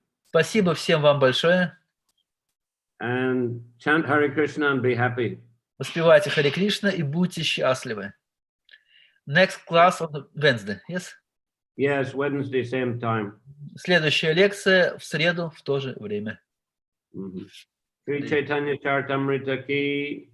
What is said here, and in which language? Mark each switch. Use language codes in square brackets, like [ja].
[ru] Спасибо всем вам большое. [en] And chant Hare Krishna and be happy. [ru] Воспевайте Харе Кришна и будьте счастливы. [en] Next class on Wednesday, yes? Yes, Wednesday, same time. [ru] Следующая лекция в среду в то же время. [hi] Sri Чайтанья Чаритамрите ki.